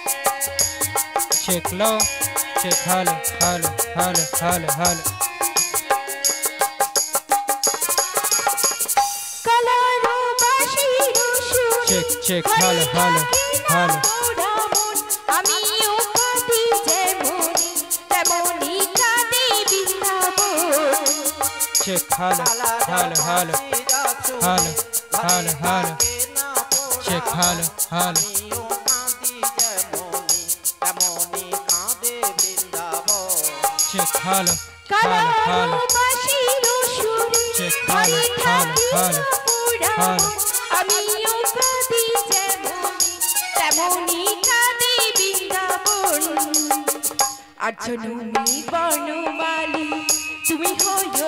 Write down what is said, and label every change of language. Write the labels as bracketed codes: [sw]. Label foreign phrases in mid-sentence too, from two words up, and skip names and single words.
[en] Check low, check hello. [bn] কালারো বাঁশির সুরে [en] Check hello. [bn] আমিও কাঁদি যেমনি তেমনি কাঁদি বৃন্দাবন [en] Check hello. Check hello. Check hello. [bn] কালারো বাঁশির সুরে [en] Check [bn] হরি থাকি [en] hello. [bn] আমিও কাঁদি যেমনি তেমনি কাঁদি বৃন্দাবন আর জননী বনমালী তুমি হয়ো